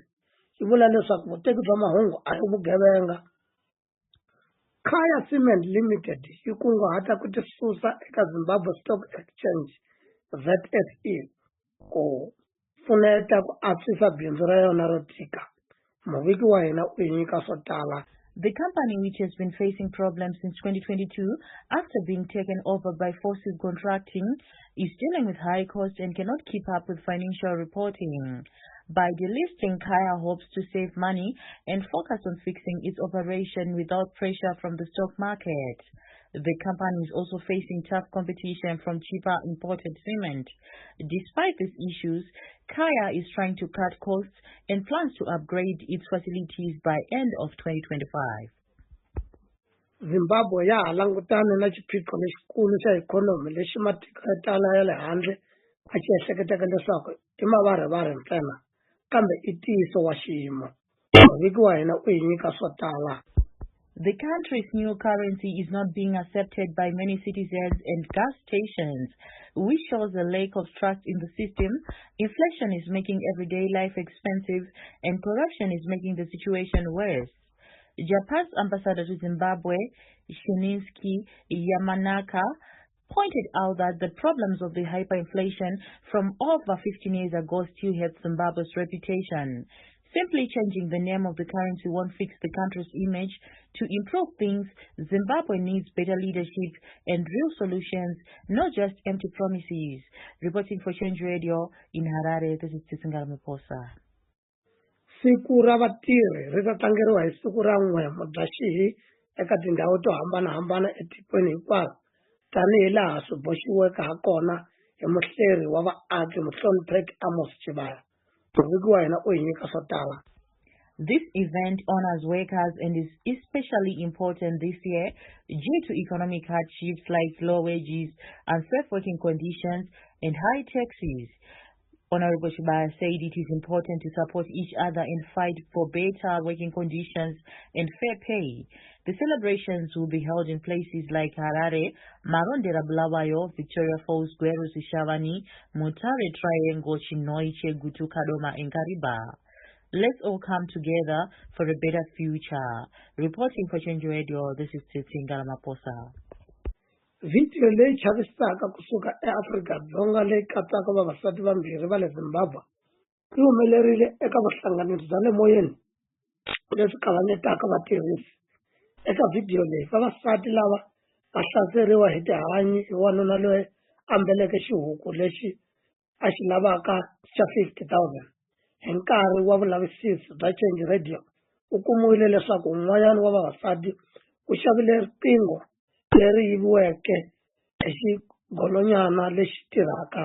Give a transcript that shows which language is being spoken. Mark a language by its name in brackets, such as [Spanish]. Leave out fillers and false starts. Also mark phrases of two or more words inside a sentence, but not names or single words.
[Tsonga] Yi vula leswaku vuteki bya mahungu a hi vugevenga. Kaya Cement Limited yi kunguhata ku tisusa eka Zimbabwe Stock Exchange ZSE ku pfuneta ku antswisa bindzu ra yona ro tika. Muviki wa hina u hi nyika swo tala. [English] The company, which has been facing problems since 2022 after being taken over by Forces Contracting, is dealing with high costs and cannot keep up with financial reporting. By delisting, Kaya hopes to save money and focus on fixing its operation without pressure from the stock market. The company is also facing tough competition from cheaper imported cement. Despite these issues, Kaya is trying to cut costs and plans to upgrade its facilities by end of 2025. [Tsonga] Zimbabwe ya langutane na xiphiqo lexikulu xa ikhonomi lexi matiko ya tala ya le handle a xi ehleketaka leswaku i mavarivari ntsena, kambe i ntiyiso wa xiyimo. Muviki wa hina u hi nyika swo tala. [English] The country's new currency is not being accepted by many citizens and gas stations, which shows a lack of trust in the system. Inflation is making everyday life expensive, and corruption is making the situation worse. Japan's ambassador to Zimbabwe, Shinichi Yamanaka, pointed out that the problems of the hyperinflation from over 15 years ago still hurt Zimbabwe's reputation. Simply changing the name of the currency won't fix the country's image. To improve things, Zimbabwe needs better leadership and real solutions, not just empty promises. Reporting for Change Radio in Harare, this is Xitsonga. [Tsonga] Siku ra vatirhi ri ta tlangeriwa hi siku ra 1 Mudyaxihi eka tindhawu to hambanahambana etikweni hinkwaro, tanihi laha swi boxiweke ha kona hi muhleri wa vaaki Muhlonipheki Amos Chibaya. [English] This event honors workers and is especially important this year due to economic hardships like low wages, unsafe working conditions, and high taxes. Honorable Chibaya said it is important to support each other and fight for better working conditions and fair pay. The celebrations will be held in places like Harare, Marondera Bulawayo, Victoria Falls, Gweru Sishavani, Mutare Triangle, Chinoi, Chegutu, Kadoma, and Kariba. Let's all come together for a better future. Reporting for Change Radio, this is Xitsonga. [Tsonga] Video leyi chavisaka kusuka eAfrika-Dzonga leyi katsaka vavasati vambirhi va le Zimbabwe yi humelerile eka vuhlanganisi bya le moyeni leswi kavanyetaka vatirhisi. Eka video leyi vavasati lava va hlaseriwa hi tihanyi hi wanuna loyi ambeleke xihuku lexi a xi lavaka xa 50,000 hi nkarhi wa vulavisisi bya Change Radio u kumiwile leswaku un'wanyana wa vavasati u xavile riqingho leri yiviweke hi xigolonyana lexi tirhaka.